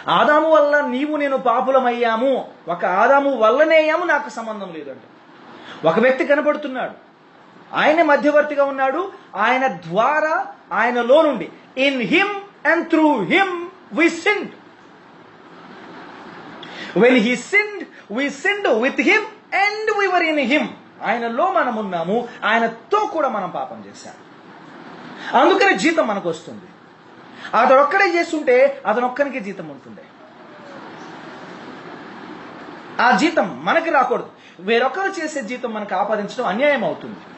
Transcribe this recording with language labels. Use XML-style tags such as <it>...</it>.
<te>ఆదాము వల్ల నీవు నేను పాపులమయ్యాము. ఒక ఆదాము వల్లనే అయ్యాము, నాకు సంబంధం లేదంట. ఒక వ్యక్తి కనపడుతున్నాడు, ఆయన మధ్యవర్తిగా ఉన్నాడు, ఆయన ద్వారా, ఆయనలో నుండి,</te> <en>In him and through him we sinned. When he sinned, we sinned with him and we were in him.</en> <te>ఆయనలో మనం ఉన్నాము, ఆయనతో కూడా మనం పాపం చేశాము. అందుకనే జీతం మనకు వస్తుంది. అతను ఒక్కడే చేస్తుంటే అతను ఒక్కరికి జీతం ఉంటుండే. ఆ జీతం మనకి రాకూడదు. వేరొకరు చేసే జీతం మనకు ఆపాదించడం అన్యాయం అవుతుంది.</te>